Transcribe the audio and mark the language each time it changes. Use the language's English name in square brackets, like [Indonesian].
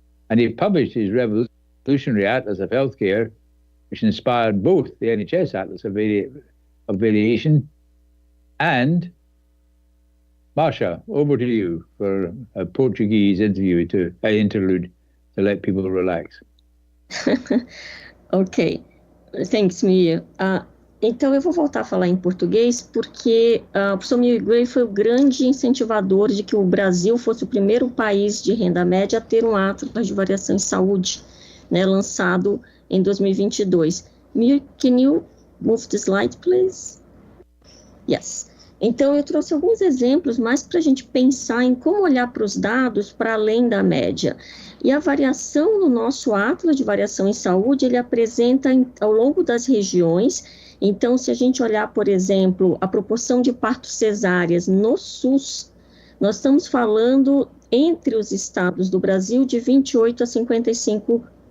[English] And he published his revolutionary Atlas of Healthcare, which inspired both the NHS Atlas of Variation and Márcia, over to you for a Portuguese interlude to let people relax. Ok, thanks, Muir. [Portuguese] Então, eu vou voltar a falar em português porque o professor Muir Gray foi o grande incentivador de que o Brasil fosse o primeiro país de renda média a ter um Atlas de Variação em Saúde, né, lançado em 2022. [English] Muir, can you move the slide, please? Yes. [Portuguese] Então, eu trouxe alguns exemplos mais para a gente pensar em como olhar para os dados para além da média. E a variação no nosso Atlas de Variação em Saúde, ele apresenta ao longo das regiões. Então, se a gente olhar, por exemplo, a proporção de partos cesáreas no SUS, nós estamos falando, entre os estados do Brasil, de 28% a 55%.